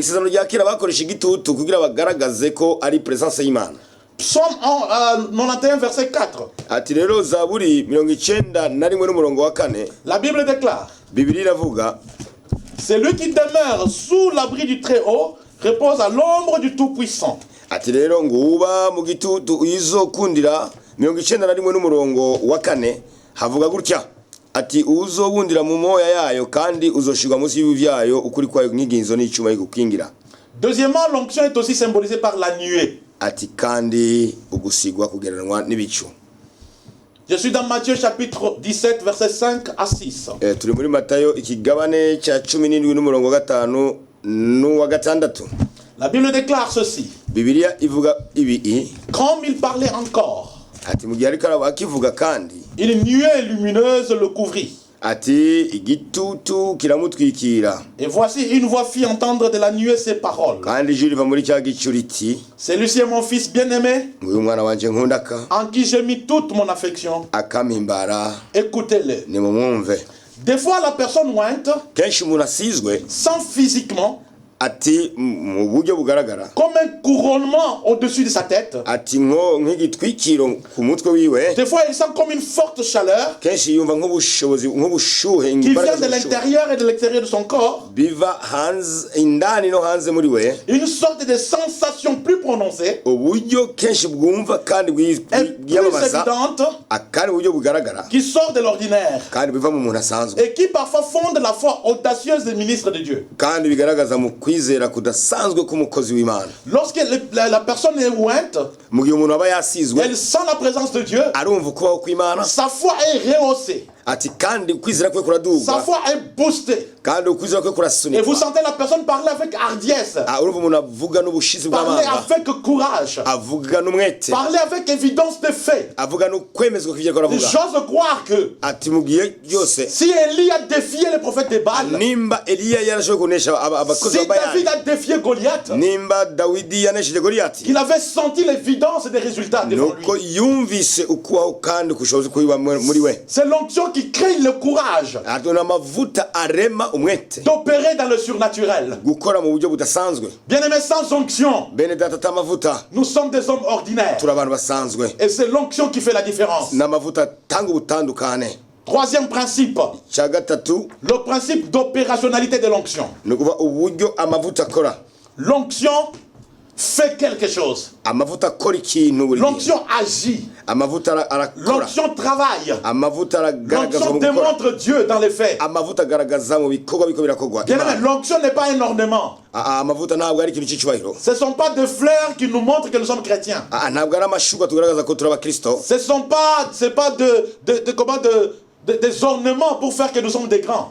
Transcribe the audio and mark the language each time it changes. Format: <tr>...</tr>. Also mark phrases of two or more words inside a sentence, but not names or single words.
<fr>Psaume 91 verset 4. La Bible déclare, celui qui demeure sous l'abri du Très-Haut repose à l'ombre du Tout-Puissant.</fr> <rn>ati uzobundira mu moya yayo kandi uzoshirwa munsi y'ibyayo ukuri kwayo nk'iginzo n'icuma y'igukingira.</rn> <fr>Deuxièmement, l'onction est aussi symbolisée par la nuée.</fr> <rn>Ati kandi ugusigwa kugereranwa n'ibicu.</rn> <fr>Je suis dans Matthieu chapitre 17 verset 5 à 6.</fr> <rn>Turi muri Matayo ikigabane cya 17 n'umurongo wa 5 n'uwa 6.</rn> <fr>La Bible déclare ceci.</fr> <rn>Bibiliya ivuga ibi.</rn> <fr>Comme il parlait encore,</fr> <rn>ati mu gihe ariko akivuga kandi</rn> <fr>une nuée lumineuse le couvrit.</fr> <rn>ati igitutu kiramutwikira.</rn> <fr>Et voici une voix fit entendre de la nuée ces paroles.</fr> <rn>Kandi ijwi riva muri cya gicu riti,</rn> <fr>celui-ci est mon fils bien-aimé,</fr> <rn>uyu mwana wanje nkundaka,</rn> <fr>en qui j'ai mis toute mon affection.</fr> <rn>akampimbara,</rn> <fr>écoutez-le.</fr> <rn>nimumwumve.</rn> <fr>Des fois la personne ointe,</fr> <rn>kenshi umuntu asizwe,</rn> <fr>sans physiquement,</fr> <rn>ati mu buryo bugaragara,</rn> <fr>comme un couronnement au-dessus de sa tête.</fr> <rn>ati nk'igitwikiro ku mutwe wiwe.</rn> <fr>Des fois il sent comme une forte chaleur</fr> <rn>kenshi yumva nk'ubushobozi nk'ubushuhe</rn> <fr>qui vient de l'intérieur et de l'extérieur de son corps.</fr> <rn>biva hanze, indani no hanze muri we.</rn> <fr>Une sorte de sensation plus prononcée,</fr> <rn>uburyo kenshi bwumva kandi</rn> <fr>plus évidente,</fr> <rn>akandi uburyo bugaragara,</rn> <fr>qui sort de l'ordinaire</fr> <rn>kandi biva mu muntu asanzwe,</rn> <fr>et qui parfois fonde la foi audacieuse des ministres de Dieu.</fr> <rn>kandi bigaragaza mu kwizera kudasanzwe k'umukozi w'Imana.</rn> <fr>Lorsque la personne est ointe,</fr> <rn>mu gihe umuntu aba yasizwe,</rn> <fr>elle sent la présence de Dieu,</fr> <rn>arumva ukubaho kw'Imana,</rn> <fr>sa foi est rehaussée,</fr> <rn>ati kandi ukwizera kwe kuraduga,</rn> <fr>sa foi est boostée,</fr> <rn>kandi ukwizera kwe</rn> <fr>et</fr> <rn>kurasunikwa.</rn> <fr>vous sentez la personne parler avec hardiesse,</fr> <rn>urumva umuntu avuga n'ubushizi</rn> <fr>parler</fr> <rn>bw'amanga,</rn> <fr>avec courage,</fr> <rn>avuga n'umwete,</rn> <fr>parler avec évidence de fait.</fr> <rn>avuga n'ukwemezwa kw'ivyo aravuga.</rn> <fr>J'ose croire que</fr> <rn>ati mu gihe byose,</rn> <fr>si Élie a défié les prophètes de Baal,</fr> <rn>nimba Eliya yarashoboye kunesha abakozi</rn> <fr>si</fr> <rn>ba David Bayali,</rn> <fr>a défié Goliath,</fr> <rn>nimba Dawidi yanesheje Goliyati,</rn> <fr>qu'il avait senti l'évidence des résultats devant</fr> <rn>nuko</rn> <fr>lui.</fr> <rn>yumvise ukubaho kandi kushoboza kubiba muri we.</rn> <fr>C'est l'onction qui crée le courage</fr> <rn>Atona amavuta arema umwete,</rn> <fr>d'opérer dans le surnaturel.</fr> <rn>gukora mu buryo budasanzwe.</rn> <fr>Bien-aimés, sans onction,</fr> <rn>Bene data atamavuta,</rn> <fr>nous sommes des hommes ordinaires.</fr> <rn>turi abantu basanzwe,</rn> <fr>Et c'est l'onction qui fait la différence.</fr> <rn>n'amavuta atanga ubutandukane.</rn> <fr>Troisième principe,</fr> <rn>Cya gatatu,</rn> <fr>le principe d'opérationnalité de l'onction.</fr> <rn>ni ukuvuga uburyo amavuta akora.</rn> <fr>L'onction fait quelque chose.</fr> <rn>Amavuta akora ikintu buri gihe.</rn> <fr>L'onction agit.</fr> <rn>Amavuta arakora.</rn> <fr>L'onction travaille.</fr> <rn>Amavuta aragaragaza</rn> <fr>L'onction</fr> <rn>mu gukora.</rn> <fr>démontre Dieu dans les faits.</fr> <rn>Amavuta agaragaza mu bikorwa biko birakorwa.</rn> <fr>Bien-aimés, l'onction n'est pas un ornement.</fr> <rn>Amavuta ntabwo ari ikintu cy'icyubahiro.</rn> <fr>Ce ne sont pas des fleurs qui nous montrent que nous sommes chrétiens.</fr> <rn>Ntabwo ari amashurwe tugaragaza ko turi abakristo.</rn> <fr>C'est pas des ornements pour faire que nous sommes des grands.</fr>